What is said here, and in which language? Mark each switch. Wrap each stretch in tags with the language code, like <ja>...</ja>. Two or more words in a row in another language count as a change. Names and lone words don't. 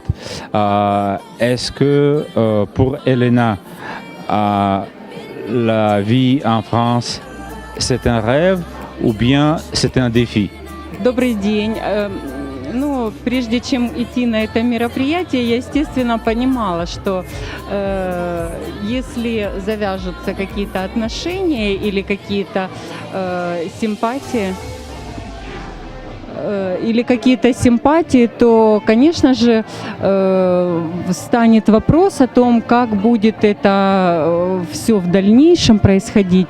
<fr>Est-ce que pour Elena, la vie en France, c'est un rêve ou bien c'est un défi?</fr> <ru>Добрый день. Прежде чем идти на это мероприятие, я, естественно, понимала, что если завяжутся какие-то отношения или какие-то симпатии, то, конечно же, станет вопрос о том, как будет это все в дальнейшем происходить.</ru>